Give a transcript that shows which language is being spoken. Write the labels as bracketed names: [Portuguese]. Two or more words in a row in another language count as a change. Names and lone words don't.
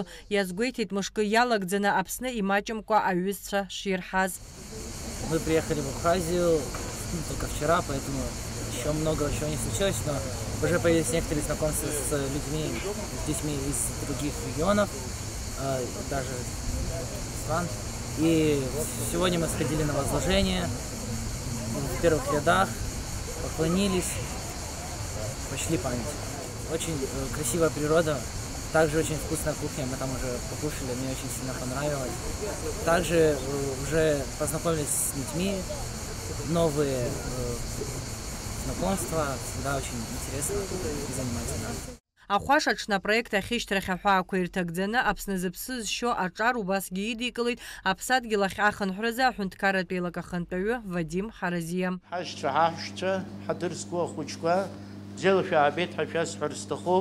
[Abkhazian] Иазгәеиҭеит мышкы иалагӡаны Аԥсны имаҷымкәа аҩызцәа ширҳаз. [Russian] Мы приехали в Абхазию только вчера, поэтому еще много чего не случилось, но уже появились некоторые знакомства с детьми из других регионов, даже стран. И сегодня мы сходили на возложение в первых рядах, поклонились, почли память. Очень красивая природа, также очень вкусная кухня, мы там уже покушали, мне очень сильно понравилось. Также уже познакомились с детьми, новые знакомства, всегда очень интересно и занимательно. [Abkhazian] Ахәаш аҽны апроект ахьышьҭрахь аҳәаақәа ирҭагӡаны Аԥсны зыԥсы зшьо аҿар убасгьы идикылеит Аԥсадгьыл ахь ахынҳәразы Аҳәынҭқарратә еилак ахантәаҩы Вадим Ҳаразиа. Ҳашьцәа, ҳадырсқәа, ахәыҷқәа, бзиала шәаабеит ҳәа шәасҳәар сҭахуп.